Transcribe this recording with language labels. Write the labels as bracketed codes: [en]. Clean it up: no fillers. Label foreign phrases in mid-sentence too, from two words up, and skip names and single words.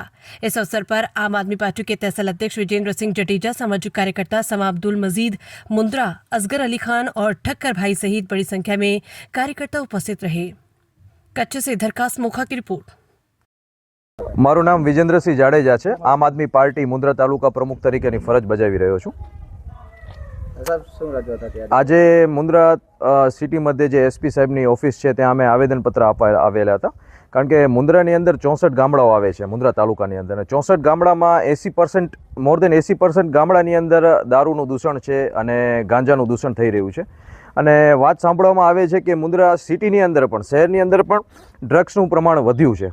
[hi] इस अवसर पर आम आदमी पार्टी के तहसील अध्यक्ष विजेंद्र सिंह जडेजा, सामाजिक कार्यकर्ता समा अब्दुल मजीद मुंद्रा, असगर अली खान और ठक्कर भाई सहित बड़ी संख्या में कार्यकर्ता उपस्थित रहे। कच्छ से दरखास्त मोखा की रिपोर्ट। [gu] મારૂ નામ વિજેન્દ્ર સિંહ જાડેજા હૈ। આમ આદમી પાર્ટી મુન્દ્રા તાલુકા પ્રમુખ તરીકે ફરજ બજાવી રહ્યો છું। આજ મુન્દ્રા સિટી મધ્ય જે એસપી સાહેબની ઓફિસ હૈ ત્યાં અમે આવેદનપત્ર આવેલા હતા। કારણ કે મુન્દ્રાની અંદર 64 ગામડાઓ આવે છે। મુન્દ્રા તાલુકાની અંદર 64 ગામડામાં 80% [en] more than [gu] 80% ગામડાની અંદર દારૂનું દૂષણ છે અને ગાંજાનું દૂષણ થઈ રહ્યું છે। અને વાત સાંભળવામાં આવે છે કે મુન્દ્રા સિટીની અંદર પણ શહેરની અંદર પણ ડ્રગ્સનું પ્રમાણ વધ્યું છે।